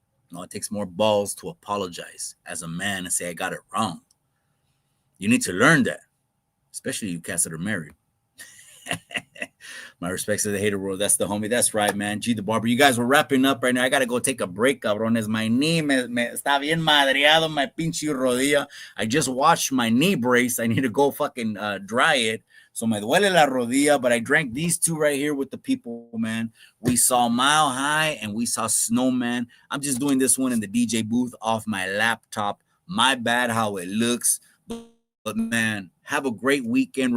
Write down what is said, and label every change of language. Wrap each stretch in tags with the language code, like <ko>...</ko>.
<en>No, it takes more balls to apologize as a man and say, I got it wrong. You need to learn that, especially you cats that are married. My respects to the Hater World. That's the homie. That's right, man. G the Barber. You guys were wrapping up right now. I got to go take a break, cabrones. My knee</en> <es>me está bien madreado, my pinche rodilla.</es> <en>I just washed my knee brace. I need to go fucking dry it. So</en> <es>me duele la rodilla,</es> <en>but I drank these two right here with the people, man. We saw Mile High and we saw Snowman. I'm just doing this one in the DJ booth off my laptop. My bad how it looks. But man, have a great weekend.</en>